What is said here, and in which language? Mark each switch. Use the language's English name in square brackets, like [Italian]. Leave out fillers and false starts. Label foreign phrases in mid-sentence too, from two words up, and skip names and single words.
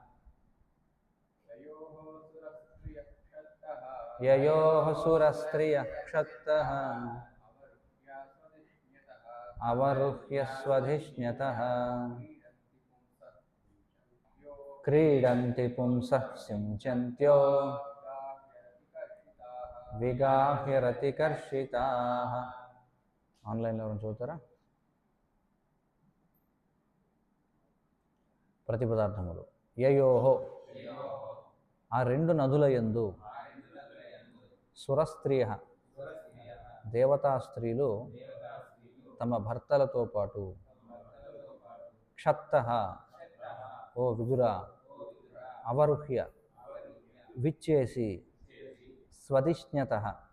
[Sanskrit] ययोः सुरस्त्रियः क्षत्तः अवरुह्य स्वधिष्ण्यतः क्रीडन्ति पुंसः सिञ्चन्त्यो విగాహ్య రతికర్షితాః. [Telugu] ఆన్లైన్లో ఎవరైనా చదువుతారా? ప్రతిపదార్థములు యయోహో ఆ రెండు నదుల యందు సురస్త్రియ దేవతా స్త్రీలు తమ భర్తలతో పాటు క్షత్తః ఓ విదుర అవరుహ్య విచ్చేసి స్వదిష్ణ్యతః